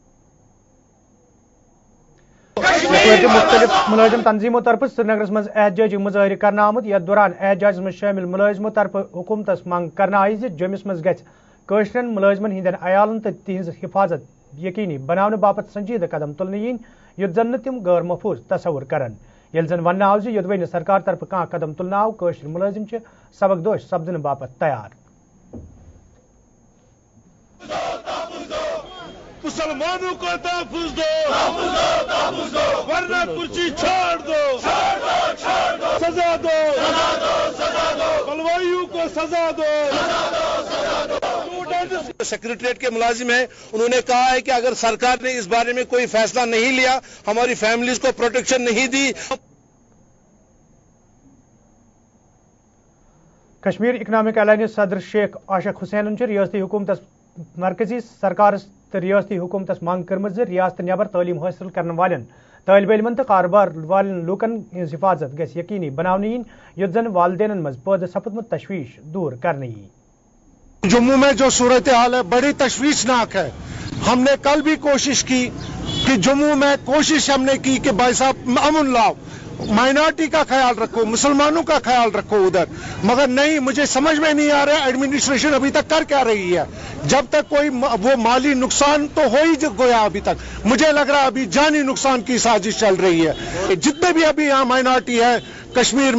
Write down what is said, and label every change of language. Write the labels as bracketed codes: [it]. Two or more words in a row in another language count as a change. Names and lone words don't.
[ks] مختلف ملازم تنظیموں طرف سرینگرس مز احتجاجی مظاہر کرنا آمت یتھ دوران [ur] احتجاج میں شامل [ks] ملازموں طرف حکومتس منگ کرنا آئی جمس مز گژھن ملازمن ہندین عیالن تو تہذ حفاظت یقینی بنانے باپت سنجیدہ قدم تلنے ین یتھ زن تم غیر محفوظ تصور کرن یل زن ون آو یدوی سرکار طرف کھانا قدم تلنا آو قشر ملازم سبق دوش سپدن باپت تیار [ur] مسلمانوں کو تحفظ دو ورنہ کرسی چھوڑ دو سزا دو بلوائیوں کو سزا دو سیکریٹریٹ کے ملازم ہیں انہوں نے کہا ہے کہ اگر سرکار نے اس بارے میں کوئی فیصلہ نہیں لیا ہماری فیملیز کو پروٹیکشن نہیں دی [ks] کشمیر اکنامک الائنس صدر شیخ عاشق حسین ریاستی حکومت مرکزی سرکار تو ریاستی حکومتس منگ کرم ریاست نبر تعلیم حاصل کرنے والن طالب علمن تو کاروبار والن لوکن ہز حفاظت گژھِ یقینی بناونہٕ یِنۍ یُتھ زن والدینن مز پٲدٕ سپدمُت تشویش دور کرنہٕ یی [ur] جموں میں جو صورتحال ہے بڑی تشویشناک ہے ہم نے کل بھی کوشش کی کہ جموں میں کوشش ہم نے کی کہ بھائی صاحب امن لاؤ مائنارٹی کا خیال رکھو مسلمانوں کا خیال رکھو ادھر مگر نہیں مجھے سمجھ میں نہیں آ رہا ایڈمنسٹریشن ابھی تک کر کیا رہی ہے جب تک کوئی وہ مالی نقصان تو ہو ہی گیا ابھی تک مجھے لگ رہا ابھی جانی نقصان کی سازش چل رہی ہے جتنے بھی ابھی یہاں مائنارٹی ہے کشمیر